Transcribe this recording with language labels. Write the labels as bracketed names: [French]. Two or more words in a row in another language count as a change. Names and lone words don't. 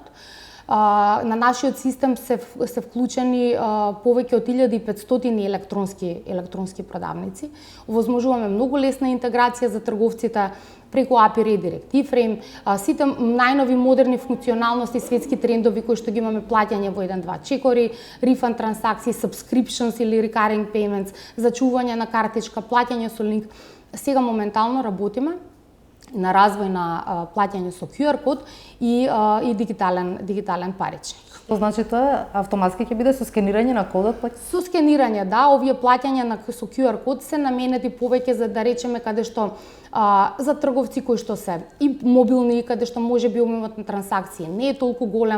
[Macedonian] На нашиот систем се вклучени повеќе од 1500 електронски продавници. Овозможуваме многу лесна интеграција за трговците преку [English] API Directive, [Macedonian] сите најнови модерни функционалности, светски трендови кои што ги имаме, плаќање во 1-2 чекори, refund трансакции, [English] subscriptions или recurring payments, [Macedonian] зачување на картичка, плаќање со линк. Сега моментално работиме на развој на плаќање со QR код и дигитален паричник. Што значи тоа? Автоматски ќе биде со скенирање на кодот? Со скенирање, да, овие плаќања со QR код се наменети повеќе за, да речеме, каде што за трговци кои што се и мобилни, каде што може би обемот на трансакции не е толку голем.